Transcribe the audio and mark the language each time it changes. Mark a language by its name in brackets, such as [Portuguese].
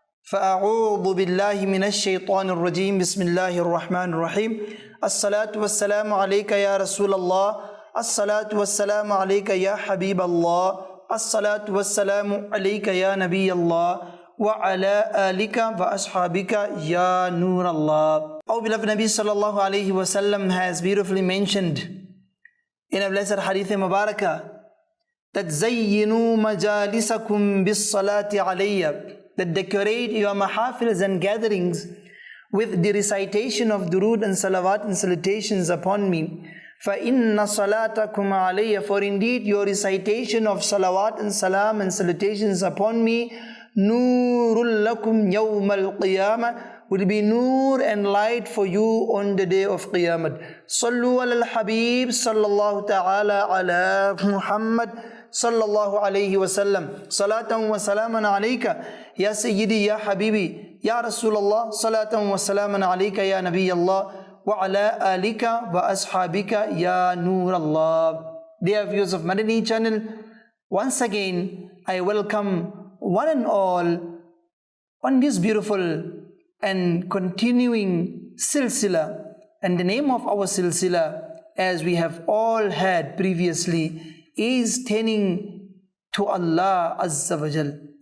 [Arabic] فأعوذ بالله من الشيطان الرجيم بسم الله الرحمن الرحيم الصلاة والسلام عليك يا رسول الله الصلاة والسلام عليك يا حبيب الله الصلاة والسلام عليك يا نبي الله وعلى آلك وأصحابك يا نور الله. [English] Our beloved Nabi sallallahu alayhi wa sallam has beautifully mentioned in a blessed hadith mubarakah that [Arabic] زينوا مجالسكم بالصلاة عليّ, [English] that decorate your mahafils and gatherings with the recitation of durood and salawat and salutations upon me. [Arabic] فَإِنَّ صَلَاتَكُمْ عَلَيَّ, [English] for indeed your recitation of salawat and salam and salutations upon me, [Arabic] نُورٌ لَكُمْ يَوْمَ الْقِيَامَةِ, [English] will be nur and light for you on the day of Qiyamah. [Arabic] صَلُّوا عَلَى الْحَبِيبِ صَلَّى اللَّهُ تَعَالَى عَلَى مُحَمَّدٍ صلى الله عليه وسلم صلاة وسلاما عليك يا سيدي يا حبيبي يا رسول الله صلاة وسلاما عليك يا نبي الله وعلى آلك وأصحابك يا نور الله. [English] Dear viewers of Madani Channel, once again I welcome one and all on this beautiful and continuing silsila, and the name of our silsila, as we have all had previously, is turning to Allah Azza wa Jal.